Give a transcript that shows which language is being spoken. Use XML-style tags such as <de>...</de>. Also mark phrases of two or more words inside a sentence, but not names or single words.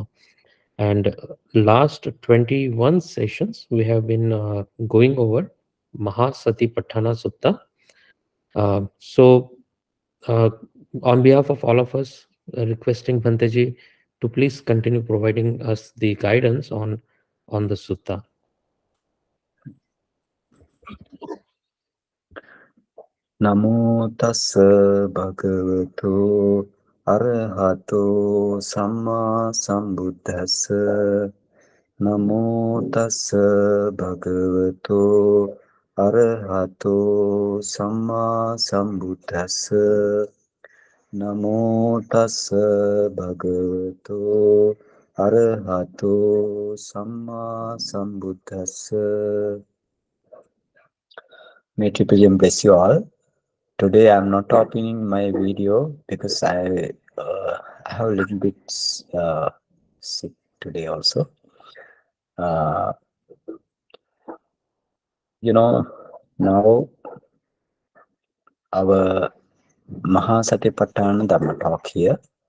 <en>And last 21 sessions, we have been going over Mahasatipatthana Sutta. So, uh, on behalf of all of us, requesting Bhanteji to please continue providing us the guidance on the sutta.</en> <pi>Namo tassa bhagavato arahato samma sambuddhassa. Namo tassa bhagavato arahato samma sambuddhassa. Namo tassa bhagavato arahato samma sambuddhassa.</pi> <en>May Triple bless you all. Today I'm not opening my video because I have a little bit sick today also. Uh, now our Mahasatipatthana Dhamma talk here.</en>